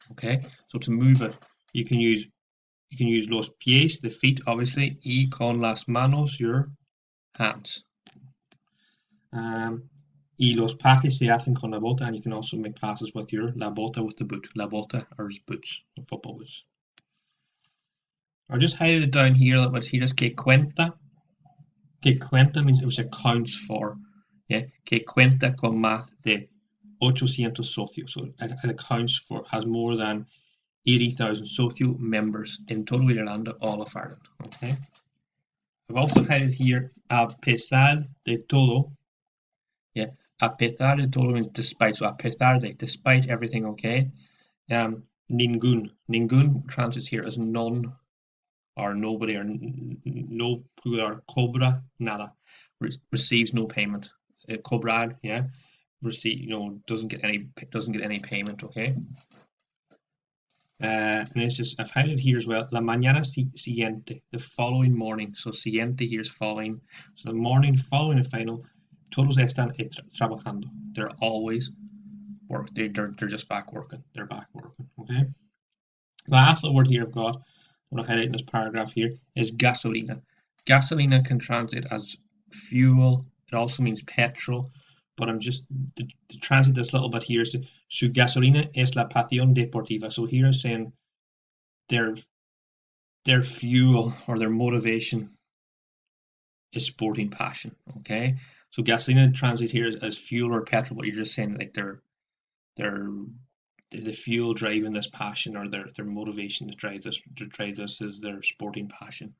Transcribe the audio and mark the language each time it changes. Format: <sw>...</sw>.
<en>Okay, so to move it, you can use</en> <es>los pies,</es> <en>the feet, obviously,</en> <es>y con las manos,</es> <en>your hands.</en> <es>Y los pases se hacen con la bota,</es> <en>and you can also make passes with</en> <es>la bota,</es> <en>with the boot.</en> <es>La bota</es> <en>are boots, football boots. I'll just highlight it down here, that what's here is</en> <es>que cuenta. Que cuenta</es> <en>means it accounts for.</en> <es>Yeah, que cuenta con más de 800 socios.</es> <en>So it accounts for, has more than 80,000 socio members in total Irlanda, all of Ireland. Okay. I've also highlighted here</en> <es>a pesar de todo.</es> <en>Yeah,</en> <es>a pesar de todo</es> <en>means despite. So</en> <es>a pesar de,</es> <en>despite everything. Okay. Ningún translates here as none or nobody or</en> <es>no cobra nada,</es> <en>receives no payment. Cobrar, yeah, doesn't get any payment. Okay. And it's just, I've highlighted here as well,</en> <es>la mañana siguiente,</es> <en>the following morning. So siguiente here is following. So the morning following the final,</en> <es>todos están trabajando.</es> <en>They're always work. They're just back working. They're back working. Okay. Last little word here I've got, I want to highlight in this paragraph here, is gasolina. Gasolina can translate as fuel. It also means petrol. But I'm just to translate this little bit here.</en> <es>So, su gasolina es la pasión deportiva.</es> <en>So here is saying their fuel or their motivation is sporting passion. Okay. So gasolina translate here as fuel or petrol, but you're just saying like their the fuel driving this passion or their motivation that drives this is their sporting passion.</en>